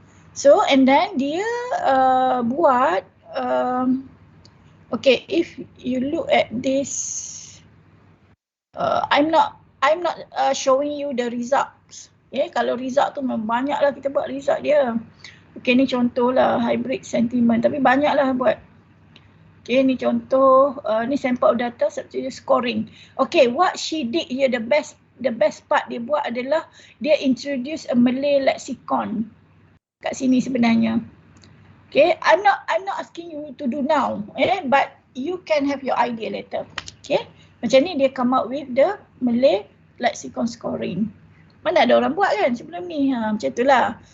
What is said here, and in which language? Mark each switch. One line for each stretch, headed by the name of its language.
English: So and then
Malay: dia buat
English: okay, if you look at this, I'm not showing you the results.
Malay: Okay, kalau result tu memang banyak lah kita buat result dia. Okay, ni contoh lah hybrid sentiment, tapi banyak lah buat.
English: Okay,
Malay: ni contoh, ni
English: sample of data substitute scoring. Okay, what she did here, the the best part
Malay: dia buat adalah dia introduce a Malay lexicon kat sini sebenarnya.
English: Okay, I'm not asking you to do now, but you can have your idea later. Okay,
Malay: macam ni dia
English: come up with the Malay lexicon scoring.
Malay: Mana ada orang buat kan sebelum ni, macam itulah.